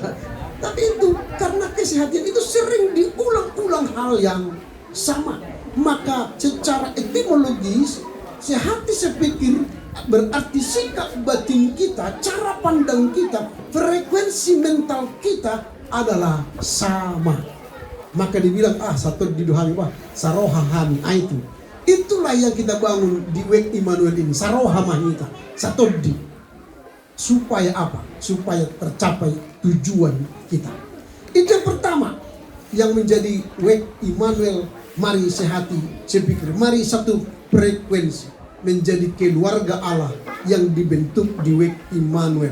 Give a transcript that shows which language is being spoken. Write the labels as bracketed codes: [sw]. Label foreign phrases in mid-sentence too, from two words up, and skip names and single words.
[id] Tapi itu karena kesehatan itu sering diulang-ulang hal yang sama. Maka secara etimologis, sehati sepikir berarti sikap batin kita, cara pandang kita, frekuensi mental kita adalah sama. Maka dibilang satu [bbc] didohami saroha hami [id] itu. Itulah yang kita bangun di Wek Immanuel ini, [bbc] saroha mahita, satodi. [id] Supaya apa? Supaya tercapai tujuan kita. Itu yang pertama yang menjadi Wek Immanuel. Mari sehati sepikir, mari satu frekuensi menjadi keluarga Allah yang dibentuk di Wek Immanuel.